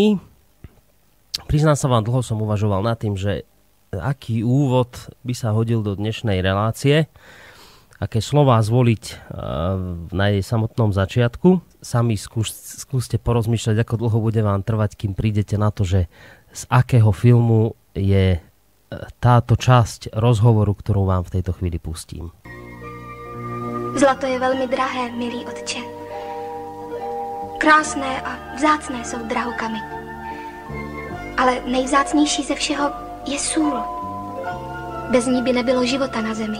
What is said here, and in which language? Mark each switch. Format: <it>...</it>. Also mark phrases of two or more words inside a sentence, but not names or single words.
<sk>Priznám sa vám, dlho som uvažoval nad tým, že aký úvod by sa hodil do dnešnej relácie, aké slová zvoliť na jej samotnom začiatku. Sami skúste porozmýšľať, ako dlho bude vám trvať, kým prídete na to, že z akého filmu je táto časť rozhovoru, ktorú vám v tejto chvíli pustím.</sk> <cs>Zlato je velmi drahé, milý otče. Krásné a vzácné jsou drahokamy. Ale nejvzácnější ze všeho je sůl. Bez ní by nebylo života na zemi.</cs>